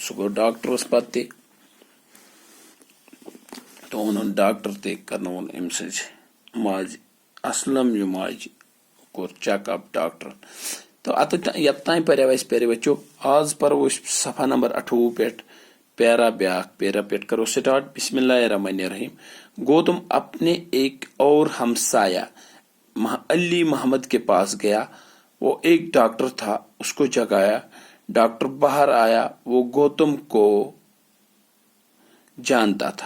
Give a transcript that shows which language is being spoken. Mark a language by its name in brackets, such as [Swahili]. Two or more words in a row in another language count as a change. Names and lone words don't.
[Kashmiri] سُہ گوٚو ڈاکٹرس پتہٕ تہِ تہٕ اوٚنُن ڈاکٹر تہِ کرنووُن أمۍ سٕنٛزِ ماجہِ اسلم یہِ ماجہِ کوٚر چیک اپ ڈاکٹرن. تہٕ یوٚتام پریو اَسہِ [Urdu] پیارے بچو. [Kashmiri] آز پرو أسۍ صفحہ نمبر 28 پٮ۪ٹھ پیرا بیاکھ پیرا پٮ۪ٹھ کرو سٹارٹ. [Arabic] بسم اللہ الرحمن الرحیم. [Urdu] گوتم اپنے ایک اور ہمسایہ علی محمد کے پاس گیا. وہ ایک ڈاکٹر تھا، اس کو جگایا. ڈاکٹر باہر آیا. وہ گوتم کو جانتا تھا.